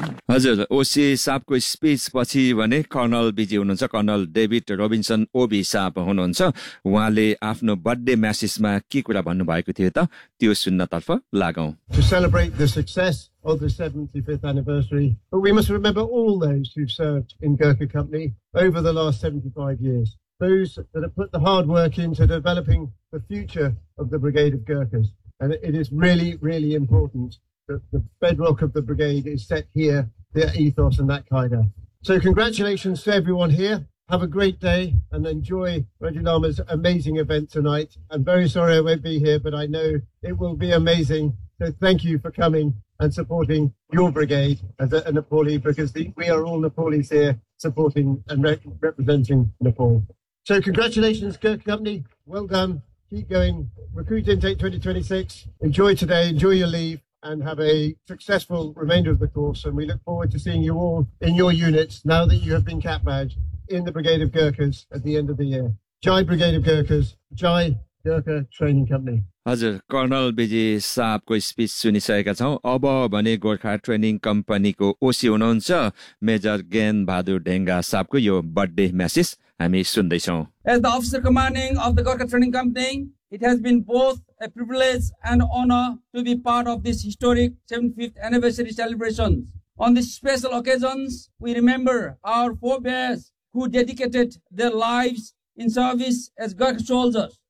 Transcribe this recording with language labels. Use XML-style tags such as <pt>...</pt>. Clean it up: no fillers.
<ne>हजुर, ओसी साहबको स्पिच पछि भने कर्नल बिजी हुनुहुन्छ, कर्नल डेभिड रोबिन्सन ओबी साहब हुनुहुन्छ, उहाँले आफ्नो बर्थडे म्यासेजमा के कुरा भन्नुभएको थियो त त्यो सुन्नतर्फ लागौं।</ne> <en>To celebrate the success of the 75th anniversary, but we must remember all those who've served in Gurkha Company over the last 75 years. Those that have put the hard work into developing the future of the Brigade of Gurkhas. And it is really, really important. The bedrock of the brigade is set here, their ethos and that kind of. So congratulations to everyone here. Have a great day and enjoy Reggie Lama's amazing event tonight. I'm very sorry I won't be here, but I know it will be amazing. So thank you for coming and supporting your brigade as a Nepali, because we are all Nepalis here supporting and representing Nepal. So congratulations, Gurkha Company. Well done. Keep going. Recruit Intake 2026. Enjoy today. Enjoy your leave. And have a successful remainder of the course, and we look forward to seeing you all in your units now that you have been cap badged in the Brigade of Gurkhas at the end of the year. Jai Brigade of Gurkhas, Jai Gurkha Training Company.</en> <ne>हजुर, colonel busy साहबको speech सुनिसकेका छौँ। अब भने Gorkha training कम्पनीको ओसी हुनुहुन्छ major ज्ञान बहादुर ढेङ्गा साहबको यो birthday message हामी सुन्दैछौँ।</ne> <en>As the officer commanding of the Gurkha Training Company, it has been both a privilege and honor to be part of this historic 75th anniversary celebration. On these special occasions, we remember our forebears who dedicated their lives in service as Gurkha soldiers.</en>